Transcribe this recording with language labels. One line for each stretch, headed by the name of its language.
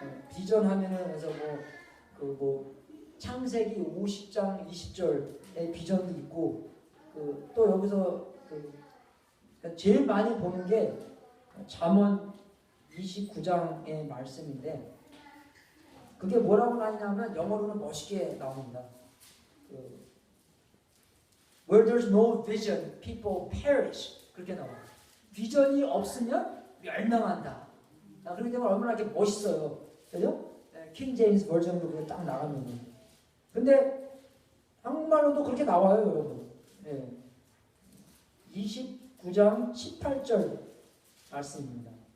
Korean: 비전 하면은 그래서 창세기 50장 20절의 비전도 있고 또 여기서 제일 많이 보는 게 잠언 29장의 말씀인데 그게 뭐라고 나뉘냐면 영어로는 멋있게 나옵니다.
English: Where there's no vision, people perish.
Korean: 그렇게 나와요. 비전이 없으면 멸망한다. 그렇기 때문에 얼마나 이렇게 멋있어요. 그죠? 킹 제임스 버전으로 그게 딱 나가면. 근데 한국말로도 그렇게 나와요, 여러분. 29장 18절 말씀입니다.